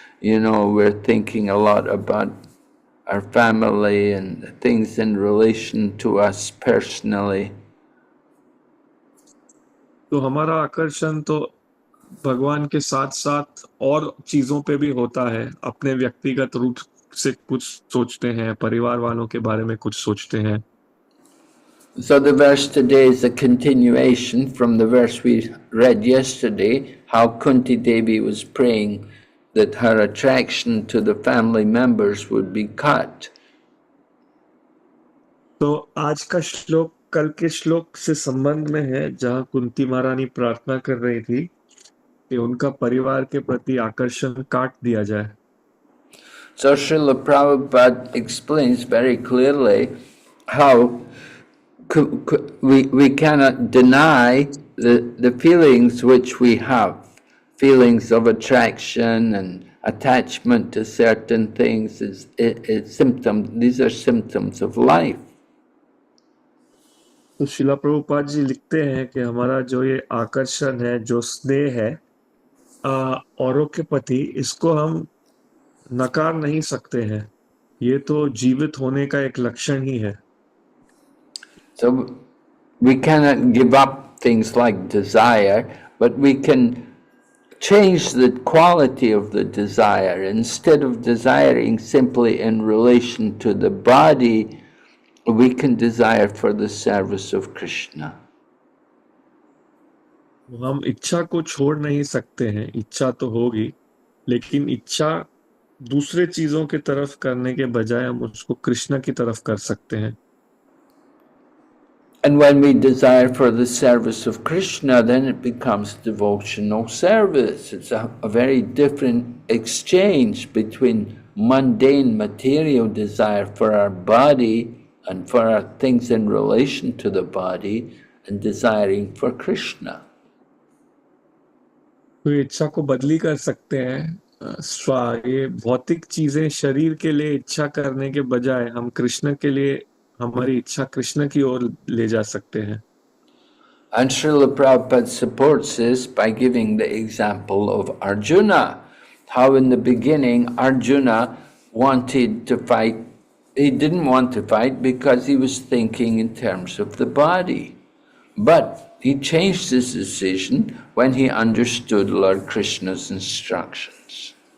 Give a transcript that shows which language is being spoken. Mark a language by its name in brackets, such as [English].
[English] We're thinking a lot about our family and things in relation to us personally. [Hindi] तो हमारा आकर्षण तो भगवान के साथ साथ और चीजों पे भी होता है। अपने व्यक्तिगत रूप से कुछ सोचते हैं, परिवार वालों के बारे में कुछ सोचते हैं। [English] So the verse today is a continuation from the verse we read yesterday, how Kunti Devi was praying that her attraction to the family members would be cut. [Hindi] तो आज का श्लोक कल के श्लोक से संबंध में है जहाँ कुंती महारानी प्रार्थना कर रही थी कि उनका परिवार के प्रति आकर्षण काट दिया जाए। [English] So Srila Prabhupada explains very clearly how we cannot deny the feelings which we have, feelings of attraction and attachment to certain things is symptoms. These are symptoms of life. [Hindi] तो शिला प्रभुपाद जी लिखते हैं कि हमारा जो ये आकर्षण है, जो स्नेह है औरों के प्रति, इसको हम नकार नहीं सकते हैं। ये तो जीवित होने का एक लक्षण ही है। [English] So we cannot give up things like desire, but we can change the quality of the desire. Instead of desiring simply in relation to the body, we can desire for the service of Krishna. [Hindi] हम इच्छा को छोड़ नहीं सकते हैं, इच्छा तो होगी, लेकिन इच्छा दूसरे चीजों की तरफ करने के बजाय हम उसको कृष्ण की तरफ कर सकते हैं। [English] And when we desire for the service of Krishna, then it becomes devotional service. It's a very different exchange between mundane material desire for our body and for our things in relation to the body and desiring for Krishna. [Hindi] तो इच्छा को बदली कर सकते हैं। ये भौतिक चीजें शरीर के लिए इच्छा करने के बजाय हम कृष्ण के लिए हमारी इच्छा कृष्ण की ओर ले जा सकते हैं। [English] And Srila Prabhupada supports this by giving the example of Arjuna. How in the beginning Arjuna wanted to fight. He didn't want to fight because he was thinking in terms of the body. But he changed his decision when he understood Lord Krishna's instructions.